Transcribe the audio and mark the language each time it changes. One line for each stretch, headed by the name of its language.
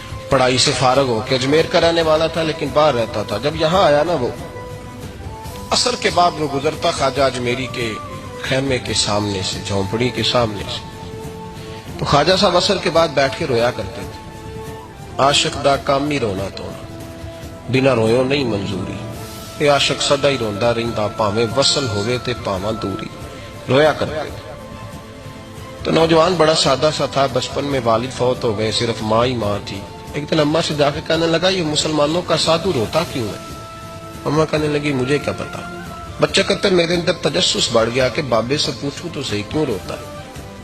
Urdu: پڑھائی سے فارغ ہو کے اجمیر کا رہنے والا تھا لیکن باہر رہتا تھا. جب یہاں آیا نا، وہ عصر کے بعد وہ گزرتا خواجہ اجمیری کے خیمے کے سامنے سے، جھونپڑی کے سامنے سے. تو خواجہ صاحب عصر کے بعد بیٹھ کے رویا کرتے تھے.
Punjabi: عاشق دا کام ہی رونا تونا، بنا رویوں نہیں منظوری. اے عاشق سدا ہی روندا رہندا، پاویں وصل ہوئے تے پاواں دوری.
Urdu: رویا کرتے تھے. تو نوجوان بڑا سادہ سا تھا. بچپن میں والد فوت ہو گئے، صرف ماں ہی ماں تھی. ایک دن اماں سے جا کے کہنے لگا یہ مسلمانوں کا سادھو روتا کیوں ہے؟ اماں کہنے لگی مجھے کیا پتا. بچہ کہتے میرے اندر تجسس بڑھ گیا کہ بابے سے پوچھوں تو صحیح کیوں روتا ہے.